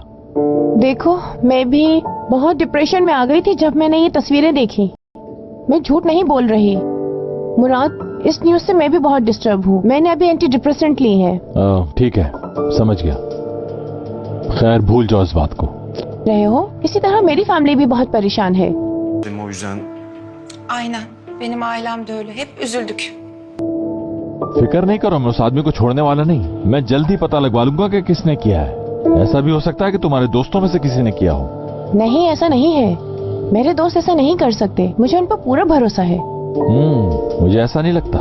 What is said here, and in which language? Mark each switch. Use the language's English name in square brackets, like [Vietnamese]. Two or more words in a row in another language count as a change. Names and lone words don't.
[Hindi] देखो, मैं भी बहुत डिप्रेशन में आ गई थी जब मैंने ये तस्वीरें देखी। मैं झूठ नहीं बोल रही मुराद, इस न्यूज से मैं भी बहुत डिस्टर्ब हूँ। मैंने अभी [English] anti depressant [Hindi] ली है। ठीक है, समझ गया। खैर, भूल जाओ इस बात को। रहे हो, इसी तरह मेरी फैमिली भी बहुत परेशान है। [Turkish] O yüzden Aynen. Benim ailem de öyle. Hep üzüldük. [Hindi] फिक्र नहीं करो, मैं उस आदमी को छोड़ने वाला नहीं। मैं जल्द ही पता लगवा लूंगा कि किसने किया है। ऐसा भी हो सकता है कि तुम्हारे दोस्तों में से किसी ने किया हो। नहीं, ऐसा नहीं है। मेरे दोस्त ऐसा नहीं कर सकते। मुझे उन पर पूरा भरोसा है। मुझे ऐसा नहीं लगता।